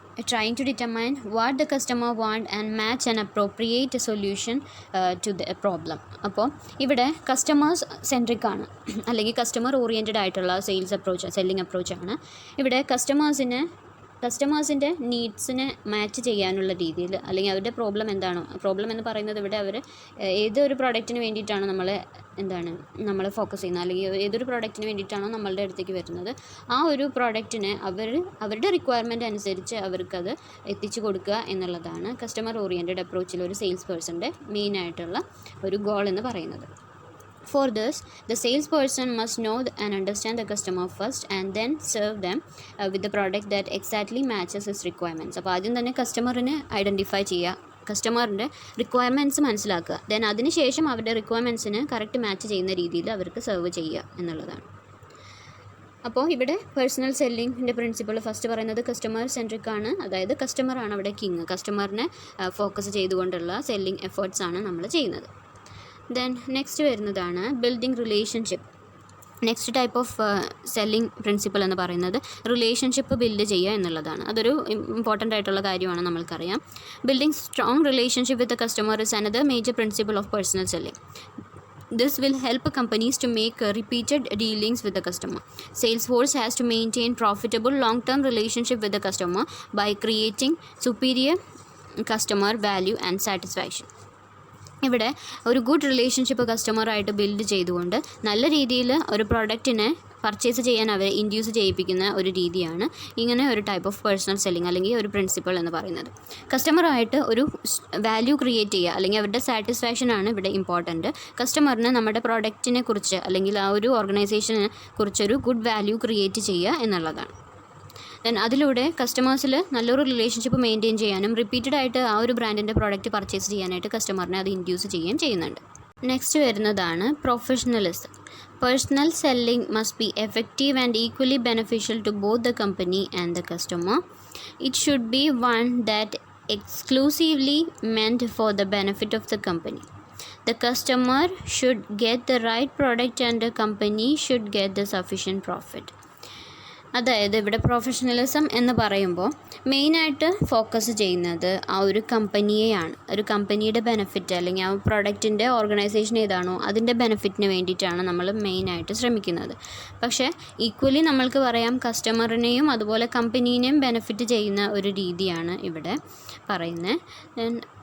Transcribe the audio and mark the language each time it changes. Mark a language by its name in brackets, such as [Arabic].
[English] Trying to determine what the customer want and match an appropriate solution to the problem. [Malayalam] അപ്പോൾ ഇവിടെ customers centric ആണ് അല്ലെങ്കിൽ customer oriented ആയിട്ടുള്ള sales approach selling അപ്രോച്ചാണ്. ഇവിടെ കസ്റ്റമേഴ്സിൻ്റെ നീഡ്സിനെ match ചെയ്യാനുള്ള രീതിയിൽ അല്ലെങ്കിൽ അവരുടെ പ്രോബ്ലം എന്താണോ, പ്രോബ്ലം എന്ന് പറയുന്നത് ഇവിടെ അവർ ഏതൊരു പ്രോഡക്റ്റിന് വേണ്ടിയിട്ടാണ് നമ്മൾ ഫോക്കസ് ചെയ്യുന്നത് അല്ലെങ്കിൽ ഏതൊരു പ്രോഡക്റ്റിന് വേണ്ടിയിട്ടാണോ നമ്മളുടെ അടുത്തേക്ക് വരുന്നത്, ആ ഒരു പ്രോഡക്റ്റിനെ അവരുടെ റിക്വയർമെൻറ്റ് അനുസരിച്ച് അവർക്കത് എത്തിച്ചു കൊടുക്കുക എന്നുള്ളതാണ് കസ്റ്റമർ ഓറിയൻറ്റഡ് അപ്രോച്ചിൽ ഒരു സെയിൽസ് പേഴ്സൻ്റെ മെയിനായിട്ടുള്ള ഒരു ഗോൾ എന്ന് പറയുന്നത്. [English] For this, the salesperson must know and understand the customer first and then serve them with the product that exactly matches his requirements. [Malayalam] അപ്പോൾ ആദ്യം തന്നെ കസ്റ്റമറിനെ ഐഡൻറ്റിഫൈ ചെയ്യുക, കസ്റ്റമറിൻ്റെ റിക്വയർമെൻറ്റ്സ് മനസ്സിലാക്കുക, ദെൻ അതിനുശേഷം അവരുടെ റിക്വയർമെൻറ്റ്സിന് കറക്റ്റ് മാച്ച് ചെയ്യുന്ന രീതിയിൽ അവർക്ക് സെർവ് ചെയ്യുക എന്നുള്ളതാണ്. അപ്പോൾ ഇവിടെ പേഴ്സണൽ സെല്ലിങ്ങിൻ്റെ പ്രിൻസിപ്പിൾ ഫസ്റ്റ് പറയുന്നത് കസ്റ്റമർ സെൻട്രിക് ആണ്, അതായത് കസ്റ്റമറാണ് അവിടെ കിങ്. കസ്റ്റമറിനെ ഫോക്കസ് ചെയ്തുകൊണ്ടുള്ള സെല്ലിംഗ് എഫേർട്സ് ആണ് നമ്മൾ ചെയ്യുന്നത്. ദെൻ നെക്സ്റ്റ് വരുന്നതാണ് building relationship. Next type of selling principle എന്ന് പറയുന്നത് റിലേഷൻഷിപ്പ് ബിൽഡ് ചെയ്യുക എന്നുള്ളതാണ്. അതൊരു ഇമ്പോർട്ടൻ്റ് ആയിട്ടുള്ള കാര്യമാണ്, നമ്മൾക്കറിയാം. [English] Building strong relationship with the customer is another major principle of personal selling. This will help companies to make repeated dealings with the customer. Salesforce has to maintain profitable long-term relationship with the customer by creating superior customer value and satisfaction. [Malayalam] ഇവിടെ ഒരു good relationship കസ്റ്റമറായിട്ട് build ചെയ്തുകൊണ്ട് നല്ല രീതിയിൽ ഒരു പ്രോഡക്റ്റിനെ purchase ചെയ്യാൻ അവരെ induce ചെയ്യിപ്പിക്കുന്ന ഒരു രീതിയാണ് ഇങ്ങനെ ഒരു ടൈപ്പ് ഓഫ് പേഴ്സണൽ സെല്ലിംഗ് അല്ലെങ്കിൽ ഒരു പ്രിൻസിപ്പിൾ എന്ന് പറയുന്നത്. കസ്റ്റമറായിട്ട് ഒരു വാല്യൂ ക്രിയേറ്റ് ചെയ്യുക അല്ലെങ്കിൽ അവരുടെ സാറ്റിസ്ഫാക്ഷനാണ് ഇവിടെ ഇമ്പോർട്ടൻറ്റ്. കസ്റ്റമറിന് നമ്മുടെ പ്രോഡക്റ്റിനെ കുറിച്ച് അല്ലെങ്കിൽ ആ ഒരു ഓർഗനൈസേഷനെ കുറിച്ചൊരു ഗുഡ് വാല്യൂ ക്രിയേറ്റ് ചെയ്യുക എന്നുള്ളതാണ്. ദെൻ അതിലൂടെ കസ്റ്റമേഴ്സിൽ നല്ലൊരു റിലേഷൻഷിപ്പ് മെയിൻറ്റെയിൻ ചെയ്യാനും റിപ്പീറ്റഡ് ആയിട്ട് ആ ഒരു ബ്രാൻഡിൻ്റെ പ്രോഡക്റ്റ് പർച്ചേസ് ചെയ്യാനായിട്ട് കസ്റ്റമറിനെ അത് ഇൻഡ്യൂസ് ചെയ്യുകയും ചെയ്യുന്നുണ്ട്. നെക്സ്റ്റ് വരുന്നതാണ് professionalism. [English] Personal selling must be effective and equally beneficial to both the company and the customer. It should be one that exclusively meant for the benefit of the company. The customer should get the right product and the company should get the sufficient profit. [Malayalam] അതായത് ഇവിടെ professionalism എന്ന് പറയുമ്പോൾ മെയിനായിട്ട് focus ചെയ്യുന്നത് ആ ഒരു കമ്പനിയെയാണ്. ഒരു കമ്പനിയുടെ ബെനിഫിറ്റ് അല്ലെങ്കിൽ ആ പ്രൊഡക്റ്റിൻ്റെ ഓർഗനൈസേഷൻ ഏതാണോ അതിൻ്റെ ബെനിഫിറ്റിന് വേണ്ടിയിട്ടാണ് നമ്മൾ മെയിനായിട്ട് ശ്രമിക്കുന്നത്. പക്ഷേ ഈക്വലി നമ്മൾക്ക് പറയാം കസ്റ്റമറിനെയും അതുപോലെ കമ്പനീനെയും ബെനിഫിറ്റ് ചെയ്യുന്ന ഒരു രീതിയാണ് ഇവിടെ പറയുന്നത്.